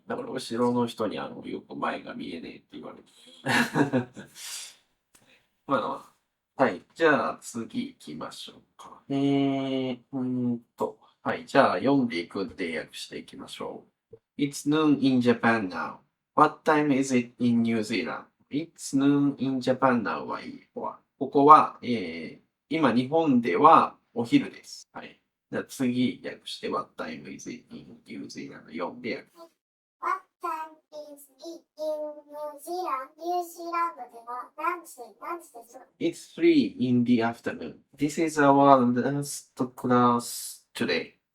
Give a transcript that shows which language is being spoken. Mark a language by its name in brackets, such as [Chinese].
[Japanese] だから後ろの人によく前が見えねえって言われて。まあ、はい。じゃあ次行きましょうか。はい。じゃあ読んでいくんで訳していきましょう。 [English] It's noon in Japan now. What time is it in New Zealand? It's noon in Japan now [Japanese] はいい。ここは、今日本ではお昼です。はい。じゃあ次訳して [English] What time is it in New Zealand? [Japanese] 読んで訳。 [English] What time is it in New Zealand? [Japanese] ニュージーランドでは何時ですか？ [English] It's 3 in the afternoon. This is our last class today.